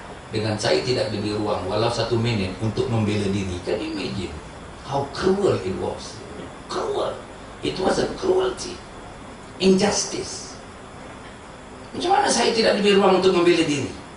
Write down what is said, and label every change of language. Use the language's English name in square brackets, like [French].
[Malay] Dengan saya tidak diberi ruang walau 1 minit untuk membela diri. [English] Can you imagine how cruel it was? Cruel. It was a cruelty, injustice. [Malay] Macam mana saya tidak diberi ruang untuk membela diri?